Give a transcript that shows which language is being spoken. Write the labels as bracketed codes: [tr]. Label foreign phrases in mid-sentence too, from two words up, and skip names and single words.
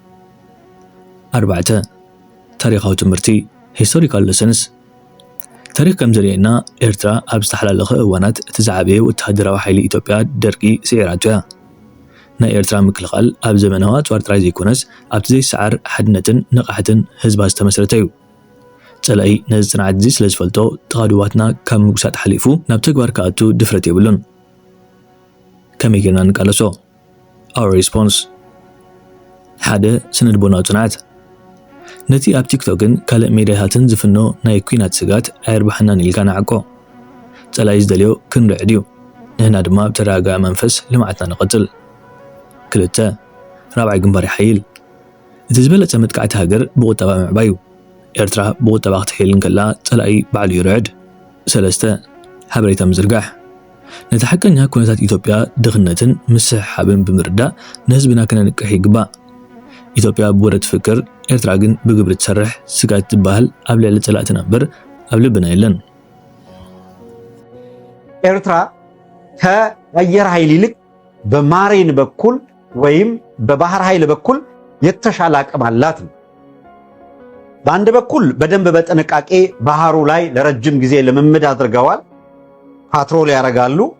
[ti] 4 ታሪኻዊ ትምህርቲ [en] historical lessons [ti] ታሪክ ከም ዘርየና ኤርትራ ኣብ ዝተሓላለኸ እዋናት እቲ ዝዓበየ ወተሃደራዊ ሓይሊ ኢትዮጵያ ደርቂ ስዒራቶ እያ። ናይ ኤርትራ ምክልኻል ኣብ ዘመናዋ ፅዋር ጥራይ ዘይኮነስ ኣብቲ ዘይሰዓር ሓድነትን ንቕሓትን ህዝባ ዝተመስረተ እዩ። ጸላኢ ነዚ ጽንዓት እዚ ስለ ዝፈልጦ ተቓልባትና ካብ ምጉሳጥ ሓሊፉ ናብ ተግባር ከኣቱ ድፍረት የብሉን። ከመይ ጌርና ንቃለሶ? [en] our response [ti] 1 ስነልቦናዊ ጽንዓት ነቲ ኣብ ቲክቶክን ካልእ ሜድያታትን ዝፍኖ ናይ ኩናት ስጋት ኣይርባሕናን ኢልካ ንዓቆ። ጸላኢ ዝደልዮ ክንርዕድ እዩ። ንሕና ድማ ብተረጋጋኢ መንፈስ ልምዓትና ንቐጽል። 2 ራብዓይ ግንባር ይሓይል እቲ ዝበለጸ መጥቃዕቲ ሃገር ብቁጠባ ምዕባይ እዩ። ኤርትራ ብቁጠባ ክትሕይል እንከላ ጸላኢ ባዕሉ ይርዕድ። 3 ሓበሬታ ምዝርጋሕ ነቲ ሓቀኛ ኩነታት ኢትዮጵያ ድኽነትን ምስሕሓብን ብምርዳእ ንህዝብና ክነንቅሕ ይግባእ። ኢትዮጵያ ብወረ ትፍክር፣ ኤርትራ ግን ብግብሪ ትሰርሕ ስጋት ዝበሃል ኣብ ልዕሊ ጸላእትና እምበር ኣብ ልብና የለን። [am] ኤርትራ ከአየር ኃይል ይልቅ በማሬን በኩል ወይም በባህር ኃይል በኩል የተሻለ አቅም አላት ነው። በአንድ በኩል በደንብ በጥንቃቄ ባህሩ ላይ ለረጅም ጊዜ ልምምድ አድርገዋል። ፓትሮል ያደርጋሉ።